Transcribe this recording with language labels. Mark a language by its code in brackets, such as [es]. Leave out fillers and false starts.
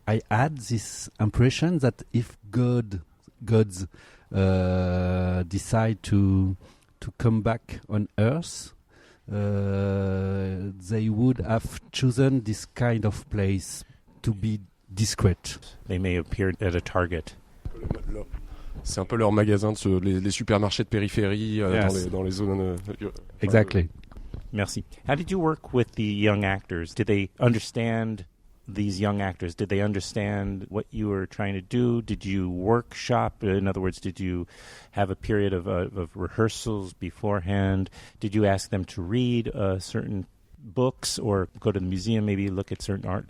[en] had this impression that if gods decide to come back on Earth, they would have chosen this kind of place to be discreet. They may appear at a Target. [fr] C'est un peu leur magasin, les supermarchés de périphérie dans les zones. [en] Exactly. [fr] Merci. [en] How did you work with the young actors? Did they understand these young actors? Did they understand what you were trying to do? Did you workshop? In other words, did you have a period of rehearsals beforehand? Did you ask them to read certain books or go to the museum, maybe look at certain art?